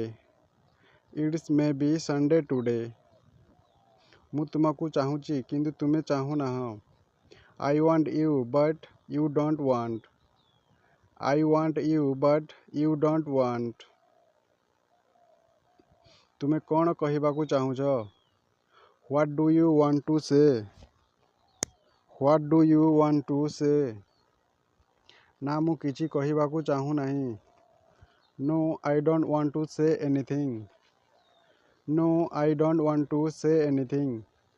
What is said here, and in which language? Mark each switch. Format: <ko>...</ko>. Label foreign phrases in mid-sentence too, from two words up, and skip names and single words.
<en>It's may be Sunday today.</en> <or>ମୁଁ ତୁମକୁ ଚାହୁଁଛି କିନ୍ତୁ ତୁମେ ଚାହୁଁନାହଁ।</or> <en>I want you but you don't want. I want you but you don't want.</en> <or>ତୁମେ କ'ଣ କହିବାକୁ ଚାହୁଁଛ?</or> <en>What do you want to say? What do you want to say?</en> <or>ନା ମୁଁ କିଛି କହିବାକୁ ଚାହୁଁନାହିଁ।</or> <en>No, I don't want to say anything. No, I don't want to say anything.</en>